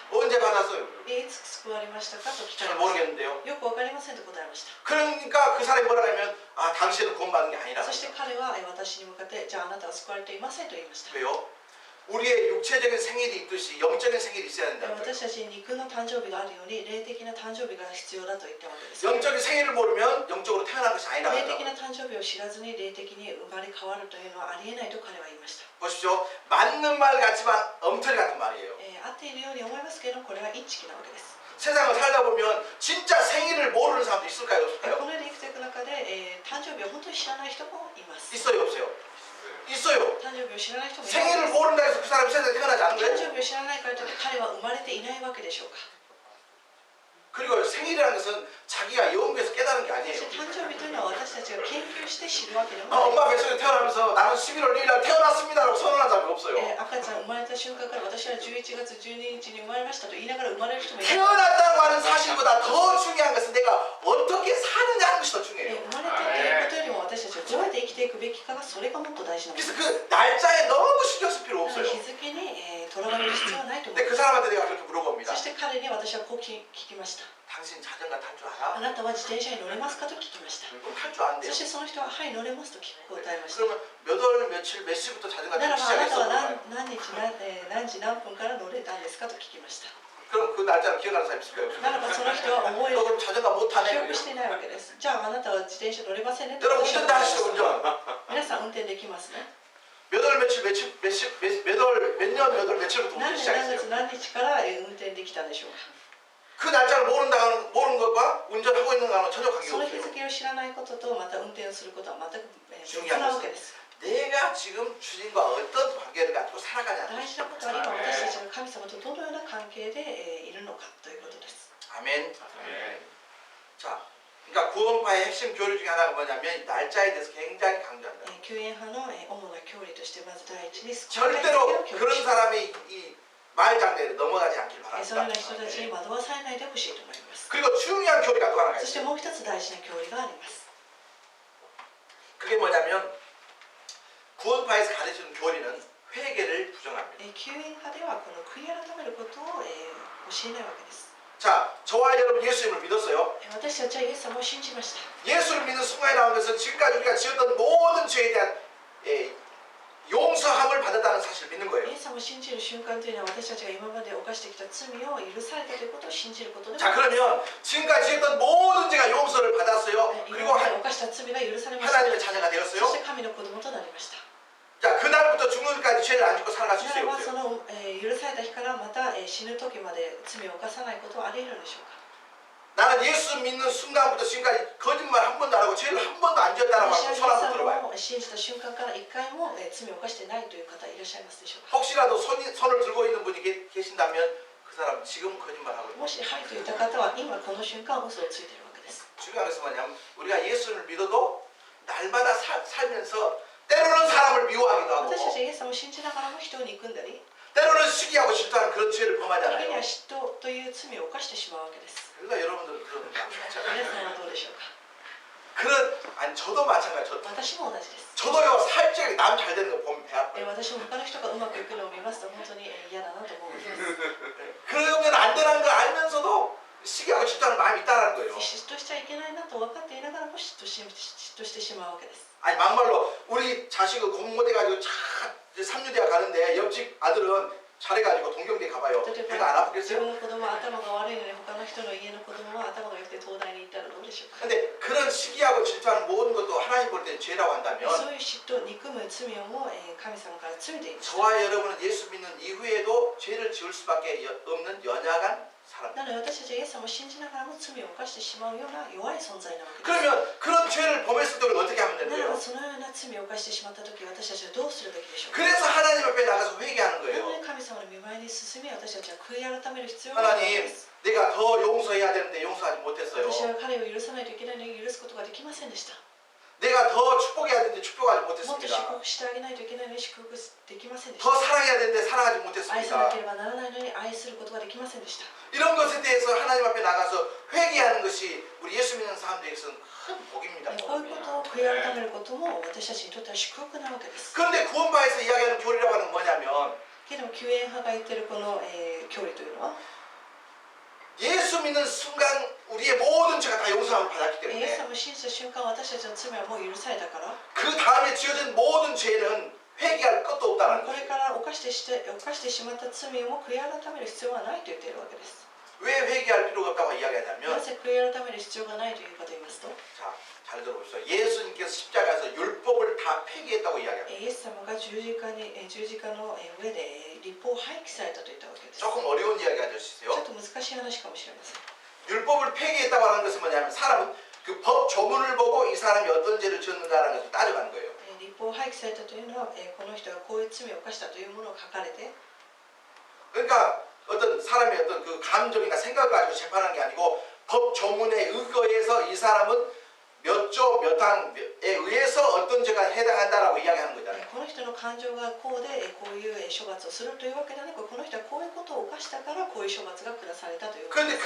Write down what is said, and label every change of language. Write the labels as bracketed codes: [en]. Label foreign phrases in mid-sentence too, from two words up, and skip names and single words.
[ko] 언제 받았어요? [ja] いつ救われましたかと聞か [ko] 잘 [ja] れました。 [ko] 모르겠는데요. [ja] よくわかりませんと答えました。 [ko] 그러니까 그 사람이 뭐라 하면 당신은 구원받은 게 아니라. [ja] そして彼は私に向かってじゃああなたは救われていませんと言いました。 [ko] 왜요? 우리의 육체적인 생일이 있듯이 영적인 생일이 있어야 된다는 거예요. [ja] 私たちに肉の誕生日があるように霊的な誕生日が必要だと言ったわけです。 [ko] 영적인 생일을 모르면 영적으로 태어난 것이 아니라 [ja] 霊的 [ko] 그러더라고요. [ja] な誕生日を知らずに霊的に生まれ変わるというのはありえないと彼は言いました。 [ko] 보십시오. 맞는 말 같지만 엉터리 같은 말이에요. [ja] 合っているように思いますけどこれはインチキなわけです。 [ko] 세상을 살다 보면 진짜 생일을 모르는 사람도 있을까요? [ja] こ [ko] 없을까요? [ja] の世で生きていく中で、誕生日を本当に知らない人もいます。 [ko] 있어요, 없어요? 있어요. [ja] 誕生日を知らない人もいます。 [ko] 생일을 모른다 해서 그 사람이 세상에 태어나지 않은 [ja] 誕 [ko] 거예요. [ja] 生日を知らないからといって彼は生まれていないわけでしょうか。 [ko] 그리고 생일이라는 것은 자기가 연구해서 깨달은 게 [ja] そ [ko] 아니에요. [ja] して誕生日というのは私たちが研究して知るわけでも [ko] 엄마 [ja] ない。 [ko] 뱃속에 태어나면서 나는 11월 1일 날 태어났습니다라고 선언한 사람이 없어요. [ja] 赤ちゃん生まれた瞬間から私は11月12日に生まれましたと言いながら生まれる人もいない。 [ko] 태어났다고 하는 사실보다 더 중요한 것은 내가 어떻게 사느냐 하는 것이 더 [ja] 生 [ko] 중요해요. [ja] まれたということよりも私たちはどうやって生きていくべきかがそれがもっと大事なので [ko] 그래서 [ja] す。 [ko] 그 날짜에 너무 신경 쓸 필요 [ja] 日 [ko] 없어요. [ja] 付にとらわれる必要はないと思 [ko] 근데 [ja] い [ko] 그 [ja] ます。 [ko] 사람한테 내가 그렇게 물어봅니다. [ja] そして彼に私はこう聞きました。 [ko] 당신 자전거 탈 줄 [ja] あ [ko] 알아? [ja] なたは自転車に乗れますかと聞きました。 [ko] 그럼 탈 줄 안돼요. [ja] そしてその人ははい乗れますと答えました。 [ko] 그러면 몇 월 며칠 몇 시부터 자전거 [ja] なら [ko] 타기 [ja] ばあなた [ko] 시작했어? [ja] は何日何時何分から乗れたんですかと聞きました。 [ko] 그럼 그 날짜를 기억하는 사람이 있을까요? [ja] ならばその人は覚え [ko] 너 그럼 자전거 못 [ja] 記 [ko] 타네? [ja] 憶していないわけです。じゃああなたは自転車乗れませんねと [ko] 여러분 [ja] 私は [ko] 운전 다 하시죠 운전. [ja] 皆さん運転できますね。 [ko] 몇 월 며칠 몇 년 며칠부터 [ja] 何 [ko] 운전 [ja] 年何 [ko] 시작했어요. [ja] 月何日から運転できたんでしょうか。 [ko] 그 날짜를 모르는 것과 운전하고 있는 거는 전혀 관계가 [ja] その日 [ko] 없어요. [ja] 付を知らないこととまた運転をすることは全く別 [ko] 중요한 [ja] なわけで [ko] 것은 [ja] す。 [ko] 내가 지금 주님과 어떤 관계를 갖고 [ja] 大 [ko] 살아가냐. [ja] 事なことは今私たちが神様とどのような関係でいるのかということです。 [ko] 아멘. 자, 그러니까 구원파의 핵심 교리 중에 하나가 뭐냐면 날짜에 대해서 굉장히 강조한다. [ja] 救援派の主な教理としてまず第一に [ko] 절대로 그런 사람이 이 말장대에 넘어가지 않길 [ja] そのよう [ko] 바랍니다. [ja] な人たちに惑わされないでほしいと思います。 [ko] 그리고 중요한 교리가 또 하나가 [ja] そして [ko] 있어요. [ja] もう一つ大事な教理があります。 [ko] 그게 뭐냐면 구원파에서 가르치는 교리는 회개를 부정합니다. [ja] 救援派ではこの悔い改めることを教えないわけです。 [ko] 자, 저와 여러분 예수님을 믿었어요. [ja] 私たちはイエス様を信じました。 [ko] 예수를 믿는 순간에 나온 것은 지금까지 우리가 지었던 모든 죄에 대한 용서함을 받았다는 사실을 믿는 [ja] イ [ko] 거예요. [ja] エス様を信じる瞬間というのは私たちが今まで犯してきた罪を許されたということを信じることで [ko] 자, 그러면 지금까지 지었던 모든 죄가 용서를 받았어요. [ja] 今 [ko] 그리고 [ja] まで犯した罪が許されました。 [ko] 하나님의 자녀가 [ja] そし [ko] 되었어요. [ja] て神の子供となりました。 [ko] 자, 그날부터 죽는까지 죄를 안 짓고 살아갈 수 [ja] なら [ko] 있어요. [ja] ばそ [ko] 없어요? [ja] の、許された日からまた、死ぬ時まで罪を犯さないことはあり得るのでしょうか。 [ko] 나는 예수 믿는 순간부터 지금까지 거짓말 한 번도 안 하고 죄를 한 번도 안 지었다라고 [ja] 私は [ko] 하고 [ja] イエス [ko] 손 한번 [ja] 様 [ko] 들어봐요. [ja] を信じた瞬間から一回も、罪を犯してないという方いらっしゃいますでしょうか。 [ko] 혹시라도 손을 들고 있는 분이 계신다면 그 사람 지금 거짓말하고 있는 [ja] もしはいといった方は今この瞬間嘘をついているわけです。 [ko] 중요한 것은 뭐냐면 우리가 예수를 믿어도 날마다 살면서 때로는 사람을 미워하기도 [ja] 私たち [ko] 하고 [ja] はイエス様を信じながらも人を憎んだり、 [ko] 때로는 시기하고 질투하는 그런 죄를 [ja] 時に [ko] 범하잖아요. [ja] は嫉妬という罪を犯してしまうわけです。 [ko] 그러니까 여러분들은 그런 거 [ja] 皆さんはどうでしょうか。 [ko] 아니 저도 마찬가지. [ja] 私も同じです。 [ko] 저도요 살짝 남 잘 되는 거 보면 배 아파요. [ja] 私も他の人がうまくいくのを見ますと本当に嫌だなと思うんです。 [ko] 그러면 안 되는 걸 알면서도 시기하고 질투하는 마음이 있다는 거예요. [ja] 嫉妬しちゃいけないなと分かっていながらも嫉妬してしまうわけです。 [ko] 아니 막말로 우리 자식을 공모돼가지고 차 3류대학 가는데 옆집 아들은 잘해가지고 동경대 가봐요. [ja] 例え [ko] 배가 안 [ja] ば自 [ko] 아프겠어요? [ja] 分の子供は頭が悪いのに他の人の家の子供は頭が良くて東大に行ったらどうでしょうか。 [ko] 근데 그런 시기하고 질투하는 모든 것도 하나님 볼 때는 죄라고 [ja] そ [ko] 한다면 [ja] ういう嫉妬、憎む罪をも神様から罪でいます。 [ko] 저와 여러분은 예수 믿는 이후에도 죄를 지을 수밖에 없는 연약한 사람. [ja] なので私たちはイエス様を信じながらも罪を犯してしまうような弱い存在なわけです。 [ko] 그러면 그런 죄를 범했을 때 우리가 어떻게 하면 [ja] なら [ko] 되는데요? [ja] ばそのような罪を犯してしまった時私たちはどうするべきでしょうか。 [ko] 그래서 하나님 앞에 나가서 회개하는 [ja] なの [ko] 거예요. [ja] で神様の御前に進み私たちは悔い改める必要があるわけ [ko] 하나님 [ja] です。 [ko] 내가 더 용서해야 되는데 용서하지 못했어요. [ja] 私は彼を許さないといけないのに許すことができませんでした。 [ko] 내가 더 축복해야 되는데 축복하지 [ja] もっと祝 [ko] 못했습니다. [ja] 福してあげないといけないのに祝福できませんでし [ko] 더 [ja] た。 [ko] 사랑해야 되는데 사랑하지 [ja] 愛さな [ko] 못했습니다. [ja] ければならないのに愛することができませんでした。 [ko] 이런 것에 대해서 하나님 앞에 나가서 회개하는 것이 우리 예수 믿는 사람들에게서는 큰 복입니다. [ja] こういうことを悔い改めることも私たちにとっては祝福なわけです。 [ko] 그런데 구원파에서 이야기하는 교리라고 하는 건 뭐냐면 [ja] けれども救援派が言っているこの、教理というのは [ko] 예수 믿는 순간 우리의 모든 죄가 다 용서함을 받았기 [ja] イエス [ko] 때문에 [ja] 様を信じた瞬間私たちの罪はもう許されたから [ko] 그 다음에 지어진 모든 죄는 회개할 것도 없다는 [ja] これ [ko] 거예요. [ja] から犯してしまった罪も悔い改める必要はないと言っているわけです。 [ko] 왜 회개할 필요가 없다고 [ja] な [ko] 이야기하냐면 [ja] ぜ悔い改める必要がないというかと言いますと [ko] 자, 잘 들어보십시오. 예수님께서 십자가에서 율법을 다 폐기했다고 이야기합니다. [ja] イエス様が十字架の上で立法を廃棄されたと言ったわけです。ちょ [ko] 조금 어려운 이야기가 [ja] っ [ko] 되시죠? [ja] と難しい話かもしれません。 [ko] 율법을 폐기했다고 하는 것은 뭐냐면 사람은 그 법 조문을 보고 이 사람이 어떤 죄를 지었는가라는 것을 따져가는 거예요. [ja] 立法を廃棄されたというのは、この人がこういう罪を犯したというものを書かれて [ko] 그러니까 어떤 사람의 어떤 그 감정이나 생각을 가지고 재판하는 게 아니고 법 조문에 의거해서 이 사람은 몇 조 몇 항에 의해서 어떤 죄가 해당한다라고 이야기하는 거잖아요. [ja] この人の感情がこうでこういう処罰をするというわけではなくこの人はこういうことを犯したからこういう処罰が下されたということです。